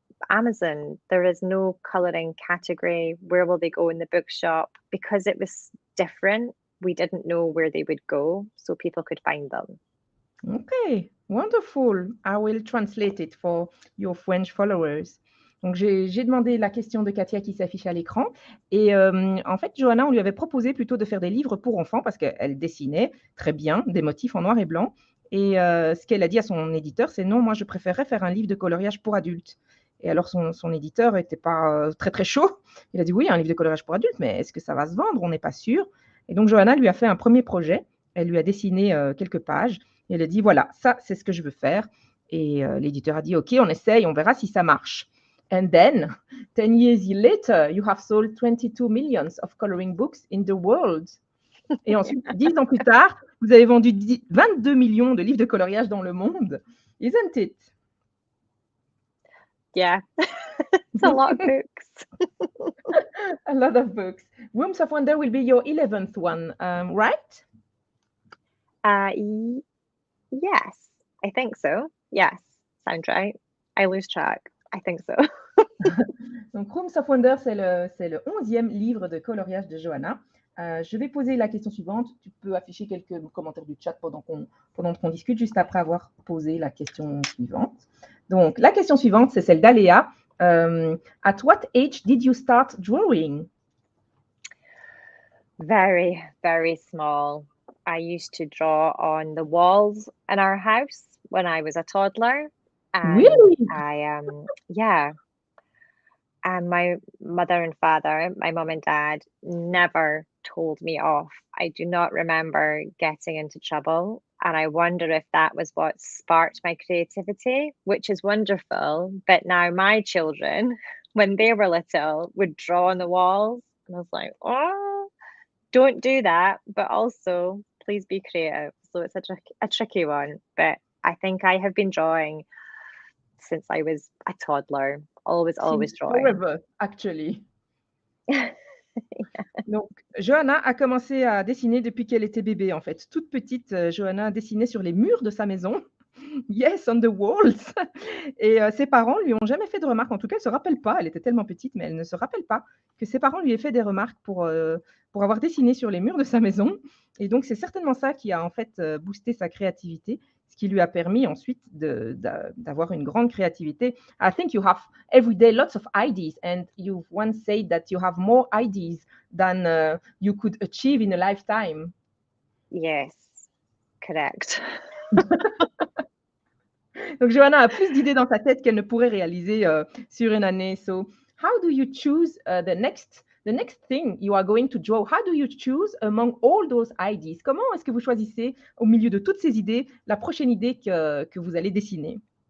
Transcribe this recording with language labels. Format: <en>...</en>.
<en>Amazon, there is no colouring category. Where will they go in the bookshop? Because it was different, we didn't know where they would go, so people could find them. Okay, wonderful. I will translate it for your French followers.</en> <fr>Donc, j'ai demandé la question de Katia qui s'affiche à l'écran. Et en fait, Johanna, on lui avait proposé plutôt de faire des livres pour enfants parce qu'elle dessinait très bien des motifs en noir et blanc. Et ce qu'elle a dit à son éditeur, c'est non, moi, je préférerais faire un livre de coloriage pour adultes. Et alors, son éditeur n'était pas très, très chaud. Il a dit oui, un livre de coloriage pour adultes, mais est-ce que ça va se vendre? On n'est pas sûr. Et donc, Johanna lui a fait un premier projet. Elle lui a dessiné quelques pages. Et elle a dit, voilà, ça, c'est ce que je veux faire. Et l'éditeur a dit, OK, on essaye, on verra si ça marche.</fr> <en>And then, 10 years later, you have sold 22 millions of coloring books in the world.</en> <fr>Et ensuite, 10 ans plus tard, vous avez vendu 22 millions de livres de coloriage dans le monde.</fr> <en>Isn't it? Yeah, it's a lot of books. A lot of books. Rooms of Wonder will be your 11th one, right? Yes, I think so. Yes, sounds right. I lose track. I think so.</en> <fr>Donc, Rooms of Wonder, c'est le 11e livre de coloriage de Johanna. Je vais poser la question suivante. Tu peux afficher quelques commentaires du chat pendant qu'on discute, juste après avoir posé la question suivante. Donc, la question suivante, c'est celle d'Aléa.</fr> <en>At what age did you start drawing? Very, very small. I used to draw on the walls in our house when I was a toddler. And Really? yeah. And my mother and father, my mum and dad, never told me off. I do not remember getting into trouble. And I wonder if that was what sparked my creativity, which is wonderful. But now my children, when they were little, would draw on the walls. And I was like, oh, don't do that. But also, please be creative. So it's a tricky one. But I think I have been drawing since I was a toddler. Always drawing. Forever, actually.</en> <fr>Donc, Johanna a commencé à dessiner depuis qu'elle était bébé, en fait. Toute petite, Johanna dessinait sur les murs de sa maison.</fr> <en>Yes, on the walls.</en> <fr>Et ses parents lui ont jamais fait de remarques. En tout cas, elle ne se rappelle pas. Elle était tellement petite, mais elle ne se rappelle pas que ses parents lui aient fait des remarques pour avoir dessiné sur les murs de sa maison. Et donc, c'est certainement ça qui a en fait boosté sa créativité, ce qui lui a permis ensuite d'avoir une grande créativité.</fr> <en>I think you have every day lots of ideas, and you've once said that you have more ideas than you could achieve in a lifetime. Yes, correct.</en> <fr>Donc, Johanna a plus d'idées dans sa tête qu'elle ne pourrait réaliser sur une année.</fr> <en>So, how do you choose the next thing you are going to draw? How do you choose among all those ideas?</en> <fr>Comment est-ce que vous choisissez, au milieu de toutes ces idées, la prochaine idée que vous allez dessiner?</fr>